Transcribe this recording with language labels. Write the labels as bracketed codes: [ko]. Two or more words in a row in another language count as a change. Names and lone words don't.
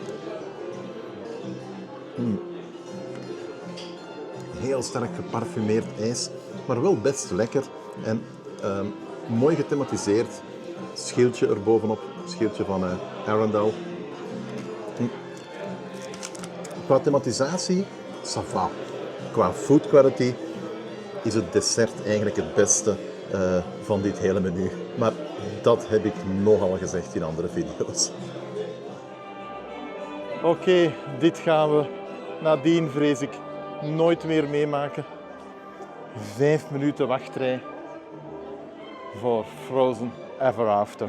[nl] Heel sterk geparfumeerd ijs, maar wel best lekker. En mooi gethematiseerd. Schildje erbovenop. Schildje van Arendelle. Qua thematisatie, [fr] ça va. [nl] Qua [en] food quality [nl] is het dessert eigenlijk het beste van dit hele menu. Maar dat heb ik nogal gezegd in andere video's. Oké, dit gaan we nadien, vrees ik, nooit meer meemaken. 5 minuten wachtrij voor Frozen Ever After.